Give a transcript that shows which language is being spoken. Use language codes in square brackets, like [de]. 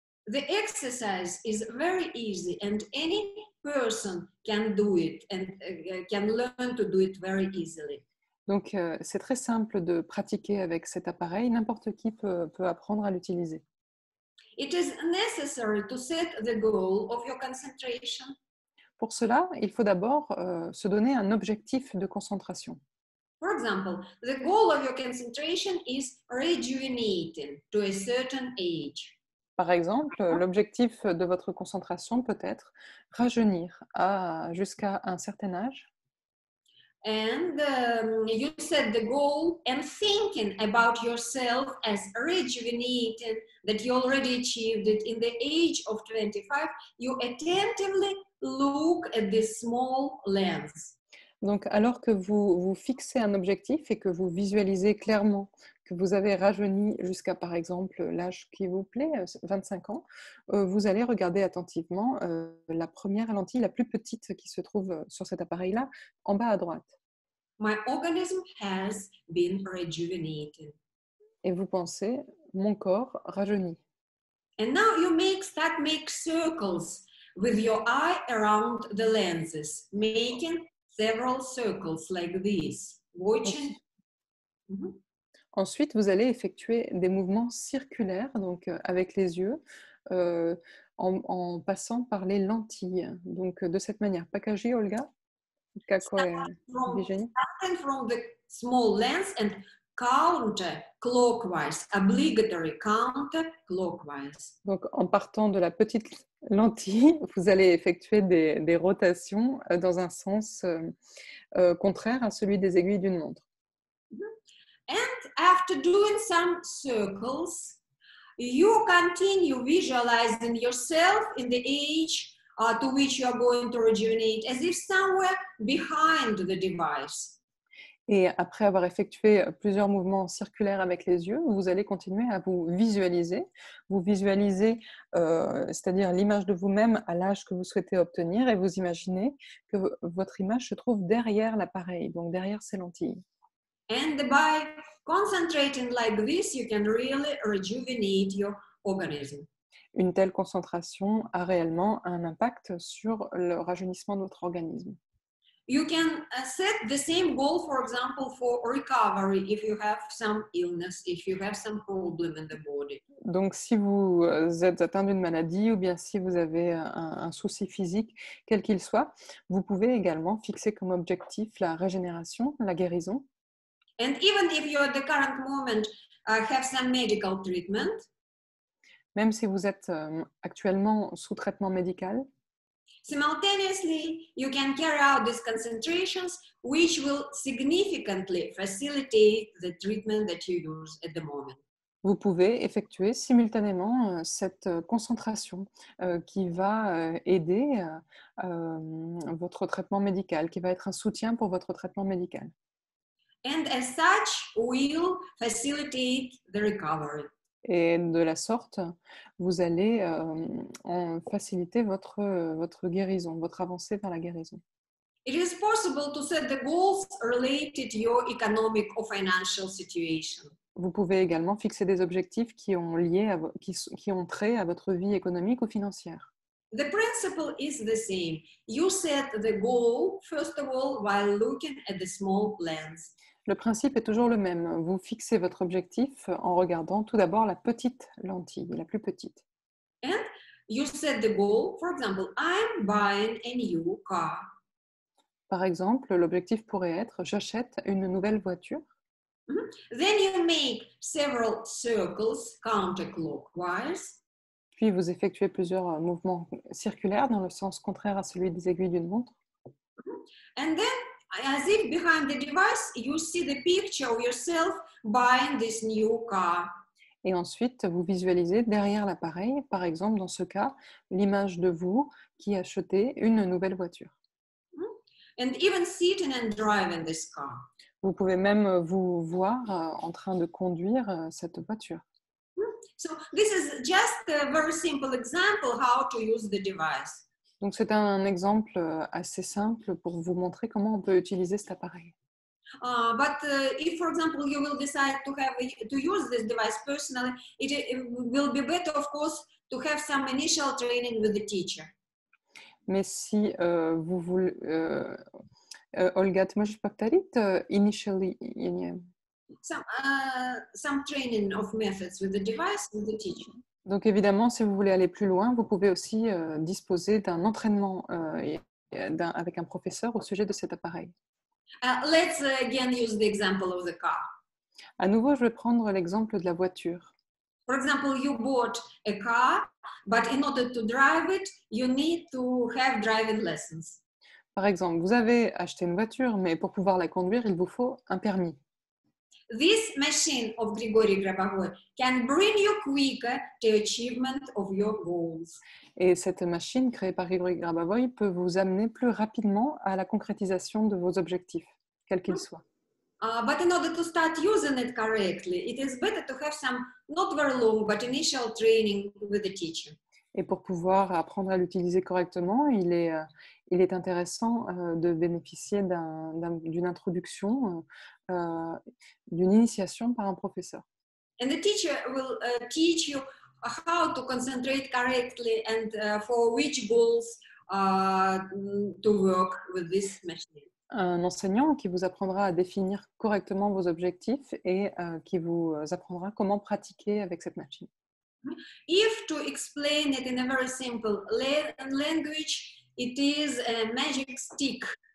[en] The exercise is very easy and any person can do it and can learn to do it very easily. [fr] Donc c'est très simple de pratiquer avec cet appareil, n'importe qui peut apprendre à l'utiliser. [en] It is necessary to set the goal of your concentration. [fr] Pour cela, il faut d'abord se donner un objectif de concentration. [en] For example, the goal of your concentration is rejuvenating to a certain age. [fr] Par exemple, l'objectif de votre concentration peut être rajeunir jusqu'à un certain âge. [en] And you set the goal and thinking about yourself as rejuvenated, that you already achieved it in the age of 25, you attentively look at this small lens. [fr] Donc, alors que vous fixez un objectif et que vous visualisez clairement que vous avez rajeuni jusqu'à, par exemple, l'âge qui vous plaît, 25 ans, vous allez regarder attentivement la première lentille, la plus petite qui se trouve sur cet appareil-là, en bas à droite. [en] My organism has been rejuvenated. [fr] Et vous pensez, mon corps rajeunit. [en] And now you start make circles with your eye around the lenses, making several circles like this. Watching. Mhm. [fr] Ensuite, vous allez effectuer des mouvements circulaires, donc avec les yeux, en passant par les lentilles. Donc, de cette manière. [ru] Покажи, Olga. [en] Starting from the small lens and counterclockwise, obligatory counterclockwise. [fr] Donc, en partant de la petite lentille, vous allez effectuer des rotations dans un sens contraire à celui des aiguilles d'une montre. [en] And after doing some circles, you continue visualizing yourself in the age to which you are going to rejuvenate, as if somewhere behind the device. [fr] Et après avoir effectué plusieurs mouvements circulaires avec les yeux, vous allez continuer à vous visualiser. Vous visualisez, c'est-à-dire l'image de vous-même à l'âge que vous souhaitez obtenir, et vous imaginez que votre image se trouve derrière l'appareil, donc derrière ces lentilles. [en] And by concentrating like this, you can really rejuvenate your organism. [fr] Une telle concentration a réellement un impact sur le rajeunissement de votre organisme. [en] You can set the same goal, for example, for recovery if you have some illness, if you have some problem in the body. [fr] Donc, si vous êtes atteint d'une maladie ou bien si vous avez un souci physique, quel qu'il soit, vous pouvez également fixer comme objectif la régénération, la guérison. [en] And even if you at the current moment have some medical treatment, [fr] même si vous êtes actuellement sous traitement médical, [en] simultaneously you can carry out these concentrations, which will significantly facilitate the treatment that you use at the moment. [fr] Vous pouvez effectuer simultanément cette concentration qui va aider votre traitement médical, qui va être un soutien pour votre traitement médical. [en] And as such, will facilitate the recovery. [fr] Et de la sorte, vous allez faciliter votre guérison, votre avancée vers la guérison. [en] It is possible to set the goals related to your economic or financial situation. [fr] Vous pouvez également fixer des objectifs qui ont trait à votre vie économique ou financière. [en] The principle is the same. You set the goal, first of all, while looking at the small lens. [fr] Le principe est toujours le même. Vous fixez votre objectif en regardant tout d'abord la petite lentille, la plus petite. [en] And you set the goal, for example, I'm buying a new car. [fr] Par exemple, l'objectif pourrait être j'achète une nouvelle voiture. [en] Then you make several circles counterclockwise. [fr] Puis vous effectuez plusieurs mouvements circulaires dans le sens contraire à celui des aiguilles d'une montre. [en] And then, as if behind the device, you see the picture of yourself buying this new car. [fr] Et ensuite, vous visualisez derrière l'appareil, par exemple dans ce cas, l'image de vous qui achetez une nouvelle voiture. [en] And even sitting and driving this car. [fr] Vous pouvez même vous voir en train de conduire cette voiture. [en] So this is just a very simple example how to use the device. [fr] Donc c'est un exemple assez simple pour vous montrer comment on peut utiliser cet appareil. [en] But if, for example, you will decide to use this device personally, it will be better, of course, to have some initial training with the teacher. [fr] Mais si vous voulez, Olga, [ru] ты можешь повторить [en] initially? Some training of methods with the device with the teacher. [fr] Donc évidemment, si vous voulez aller plus loin, vous pouvez aussi disposer d'un entraînement avec un professeur au sujet de cet appareil. [en] Let's again use the example of the car. [fr] À nouveau, je vais prendre l'exemple de la voiture. [en] For example, you bought a car, but in order to drive it, you need to have driving lessons. [fr] Par exemple, vous avez acheté une voiture, mais pour pouvoir la conduire, il vous faut un permis. [en] This machine of Grigory Grabovoy can bring you quicker to achievement of your goals. [fr] Et cette machine créée par Grigory Grabovoy peut vous amener plus rapidement à la concrétisation de vos objectifs, quels qu'ils soient. [en] But in order to start using it correctly, it is better to have some not very long but initial training with the teacher. [fr] Et pour pouvoir apprendre à l'utiliser correctement, il est intéressant de bénéficier d'une introduction, d'une initiation par un professeur. [en] And the teacher will teach you how to concentrate correctly and for which goals to work with this machine. [fr] Un enseignant qui vous apprendra à définir correctement vos objectifs et qui vous apprendra comment pratiquer avec cette machine. [en] If to explain it in a very simple language, it is a magic stick.